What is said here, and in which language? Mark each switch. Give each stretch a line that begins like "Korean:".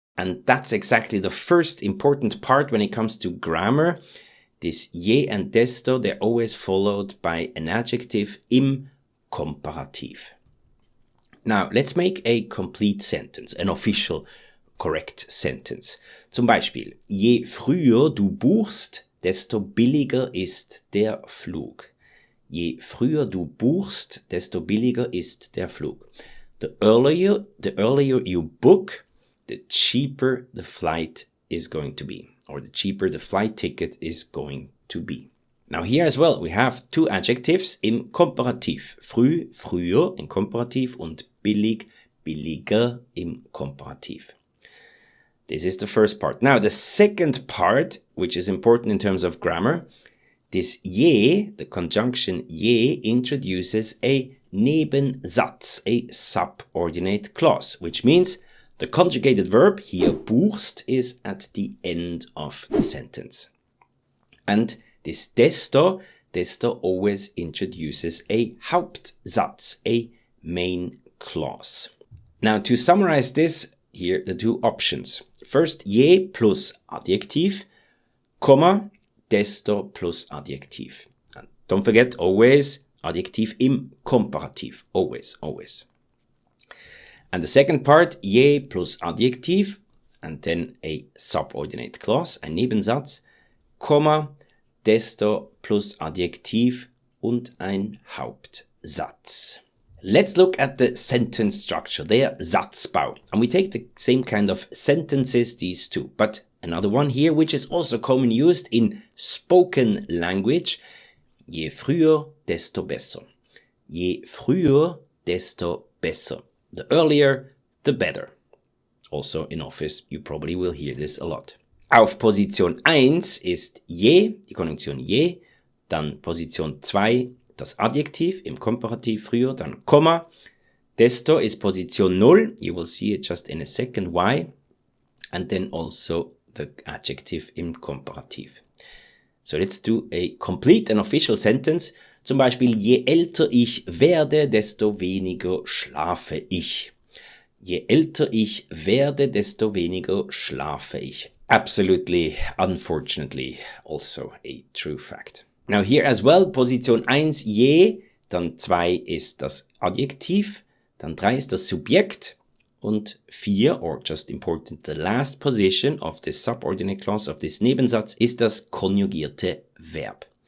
English: And that's exactly the first important part when it comes to grammar. This je and desto, they're always followed by an adjective
German: im Komparativ.
English: Now, let's make a complete sentence, an official correct sentence.
German: Zum Beispiel, je früher du buchst, desto billiger ist der Flug. Je früher du buchst, desto billiger ist der Flug.
English: The earlier you book, the cheaper the flight is going to be, or the cheaper the flight ticket is going to be. Now here as well, we have two adjectives
German: im Komparativ. Früh, früher im Komparativ und billig, billiger im Komparativ.
English: This is the first part. Now the second part, which is important in terms of grammar, this je, the conjunction je, introduces a Nebensatz, a subordinate clause, which means the conjugated verb here, buchst, is at the end of the sentence. And this desto always introduces a Hauptsatz, a main clause. Now to summarize this, here the two options.
German: First, je plus Adjektiv, Komma, desto plus Adjektiv.
English: And don't forget, always Adjektiv
German: im Komparativ.
English: Always, always. And the second part, je plus Adjektiv, and then a subordinate clause,
German: ein Nebensatz,
English: Komma,
German: desto plus Adjektiv und ein Hauptsatz.
English: Let's look at the sentence structure,
German: der Satzbau.
English: And we take the same kind of sentences, these two, but another one here, which is also commonly used in spoken language.
German: Je früher, desto besser. Je früher, desto besser.
English: The earlier, the better. Also in office, you probably will hear this a lot.
German: Auf Position 1 ist je, die Konjunktion je, dann Position 2, das Adjektiv im Komparativ früher, dann Komma.
English: Desto is Position 0, you will see it just in a second why, and then also the adjective
German: im Komparativ.
English: So let's do a complete and official sentence.
German: Zum Beispiel, je älter ich werde, desto weniger schlafe ich. Je älter ich werde, desto weniger schlafe ich.
English: Absolutely, unfortunately, also a true fact. Now here as well, Position 1 je,
German: dann 2 ist das Adjektiv, dann 3 ist das Subjekt und 4,
English: or just important, the last position of this subordinate clause of this Nebensatz
German: ist das konjugierte Verb.